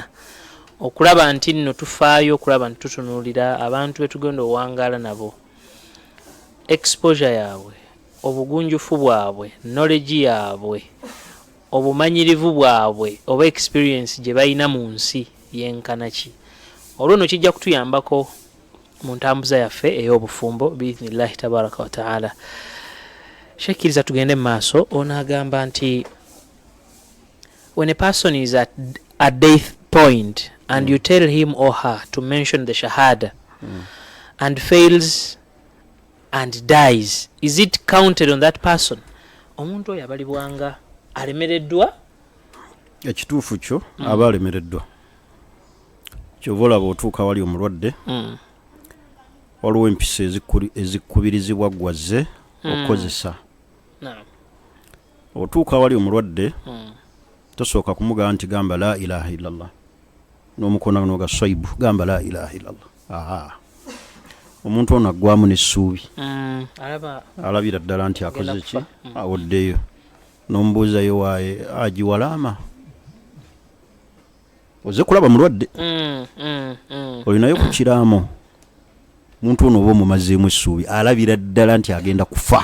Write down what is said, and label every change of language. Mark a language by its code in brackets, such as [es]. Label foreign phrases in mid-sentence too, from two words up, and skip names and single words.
[lg] okulaba nti nno tufaayo okulaba nti tutunuulira abantu betugenda owangaala nabo exposure yaabwe obugunjufu bwabwe knowledge yaabwe obumanyirivu bwabwe oba experience gye balina mu nsi yenkana ki olwo no kijja kutuyambako mu ntambuza yaffe ey'obufumbo [ar] بإذن الله تبارك وتعالى. [lg] Shekiriza tugende mu maaso onaagamba nti [en] when a person is at a death point and you tell him or her to mention the shahada and fails and dies, is it counted on that person? [lg] Omuntu oyo abalibwanga alemereddwa? Ekituufu kyo aba alemereddwa. Kyova olaba otuuka wali omulwadde waliwo empisa ezikubirizibwa gwazze okukozesa. Otuuka wali omulwadde tosooka kumugamba nti gamba [ar] لا إله إلا الله [lg] n'omukono n'oga swaibu gamba [ar] لا إله إلا الله. [lg] Omuntu ono aggwamu n'essuubi alabira ddala nti akoze ki awoddeyo n'omubuuzayo waaye agiwalaama oze kulaba mulwadde olinayo ku kiraamo omuntu ono oba omumazeemu essuubi alabira ddala nti agenda kufa.